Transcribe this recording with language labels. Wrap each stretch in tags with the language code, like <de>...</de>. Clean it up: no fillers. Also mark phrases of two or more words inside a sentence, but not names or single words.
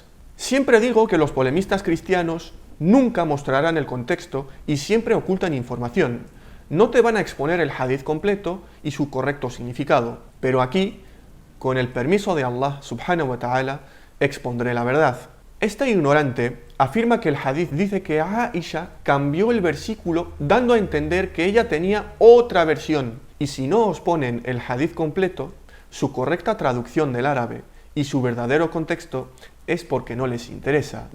<es>Siempre digo que los polemistas cristianos nunca mostrarán el contexto y siempre ocultan información. No te van a exponer el hadith completo y su correcto significado, pero aquí, con el permiso de Allah</es> <ar>سبحانه وتعالى,</ar> <es>expondré la verdad. Este ignorante afirma que el hadith dice que Aisha cambió el versículo dando a entender que ella tenía otra versión. Y si no os ponen el hadith completo, su correcta traducción del árabe y su verdadero contexto es porque no les interesa.</es>